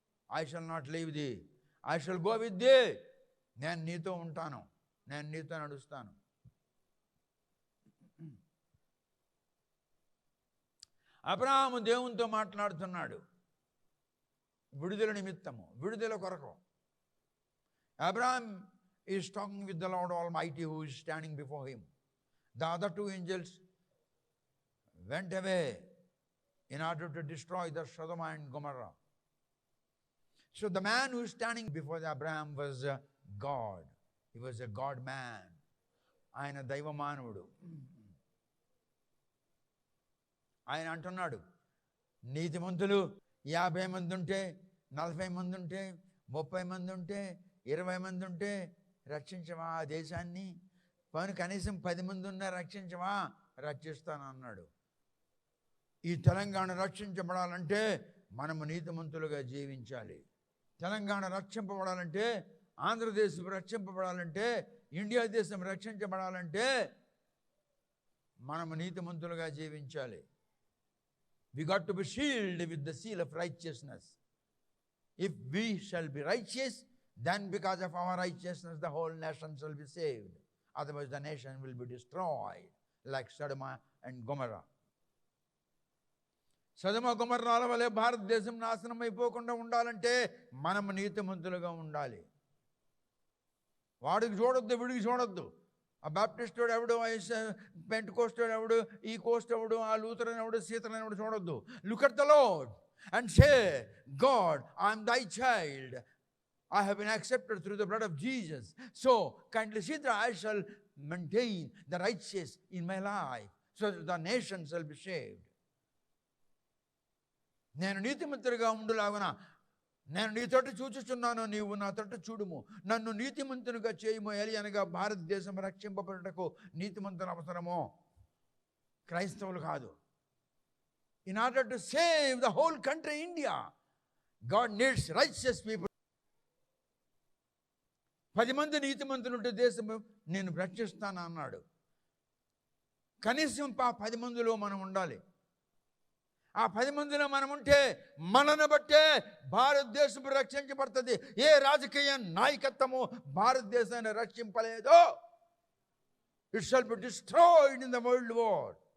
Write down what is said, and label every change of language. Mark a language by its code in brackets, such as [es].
[en] I shall not leave the, I shall go with the. [te] నేను నీతో ఉంటాను, నేను నీతో నడుస్తాను. అబ్రహాము దేవునితో మాట్లాడుతున్నాడు విడుదల నిమిత్తము, విడుదల కొరకు. [en] Abraham is talking with the Lord Almighty who is standing before him. The other two angels went away in order to destroy the Sodom and Gomorrah. So the man who is standing before Abraham was God. He was a God man. [te] ఆయన దైవమానవుడు. ఆయన అంటున్నాడు, నీతిమంతులు 50 మంది ఉంటే, 40 మంది ఉంటే, 30 మంది ఉంటే, 20 మంది ఉంటే రక్షించవా ఆ దేశాన్ని? పని కనీసం 10 మంది ఉన్నా రక్షించవా? రక్షిస్తాను అన్నాడు. ఈ తెలంగాణ రక్షించబడాలంటే మనము నీతిమంతులుగా జీవించాలి. తెలంగాణ రక్షింపబడాలంటే, ఆంధ్రదేశం రక్షింపబడాలంటే, ఇండియా దేశం రక్షించబడాలంటే మనము నీతిమంతులుగా జీవించాలి. [en] We got to be sealed with the seal of righteousness. If we shall be righteous, then because of our righteousness the whole nation shall be saved. Otherwise the nation will be destroyed like Sodom and Gomorrah. [te] సొదొమ గొమొర్రాల వలె భారతదేశం నాశనం అయిపోకుండా ఉండాలంటే మనం నీతిమంతులుగా ఉండాలి. వాడికి చూడొద్దు, వీడికి చూడొద్దు. ఆ బాప్టిస్ట్ వాడు ఎవడు, పెంటెకోస్ట్ వాడు ఎవడు, ఈ కోస్ట్ ఎవడు, ఆ లూథరన్ ఎవడు, సీతరన్ ఎవడు చూడొద్దు. [en] Look at the Lord and say, God, I am thy child. I have been accepted through the blood of Jesus. So kindly see that I shall maintain the righteous in my life, so that the nation shall be saved. [te] నేను నీతిమంతుడిగా ఉండులాగున నేను నీ తోటి చూచుచున్నాను, నీవు నా తోటి చూడుము. నన్ను నీతిమంతునిగా చేయము. అనగా భారతదేశం రక్షింపబడుటకు నీతిమంతుల అవసరమో, క్రైస్తవులు కాదు. [en] In order to save the whole country India, God needs righteous people. [te] 10 మంది నీతిమంతులుంటే దేశము నేను రక్షిస్తాను అన్నాడు. కనీసం 10 మందిలో మనం ఉండాలి. ఆ 10 మందిలో మనం ఉంటే మనను బట్టే భారతదేశం రక్షించబడుతుంది. ఏ రాజకీయ నాయకత్వము భారతదేశాన్ని రక్షింపలేదో, [en] It shall be destroyed in the world war.